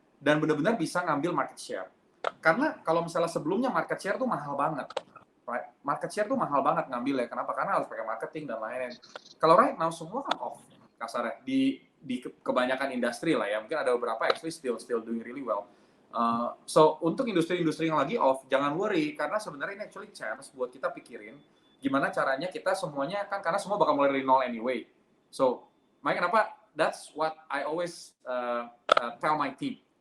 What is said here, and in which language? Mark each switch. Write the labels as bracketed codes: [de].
[id] Dan benar-benar bisa ngambil market share. Karena kalau misalnya sebelumnya market share tuh mahal banget. right? Market share tuh mahal banget ngambil ya. Kenapa? Karena harus pakai marketing dan lain-lain. Kalau [en] right now [id] semua kan off kasarnya di kebanyakan industri lah ya. Mungkin ada beberapa [en] actually still doing really well. [id] So untuk industri-industri yang lagi off, jangan worry karena sebenarnya ini actually chance buat kita pikirin gimana caranya kita semuanya kan karena semua bakal mulai dari nol anyway. So makanya kenapa? [en] That's what I always tell my team.